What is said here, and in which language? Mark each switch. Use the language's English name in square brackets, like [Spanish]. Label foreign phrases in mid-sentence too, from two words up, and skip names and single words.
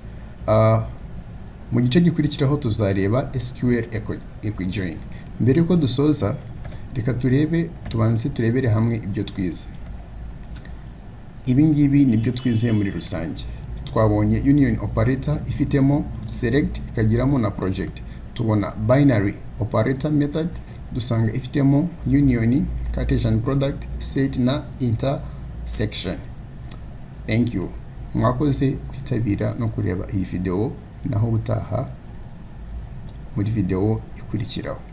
[Kinyarwanda] Mu gice gikurikiraho tuzareba [English] SQL equijoin. [Kinyarwanda] Mbere yuko dusoza, reka tubanze turebere hamwe ibyo twize. Ibi ngibi nibyo twizeye muri rusange. Twabonye [English] union operator [Kinyarwanda] ifitemo select ikagiramo na project. Tubona [English] binary operator method, [Kinyarwanda] dusanga ifitemo union, [English] Cartesian product, [Kinyarwanda] set na intersection. [English] Thank you. [Kinyarwanda] Mwakoze kwitabira no kureba iyi video, naho utaha muri video ikurikiraho.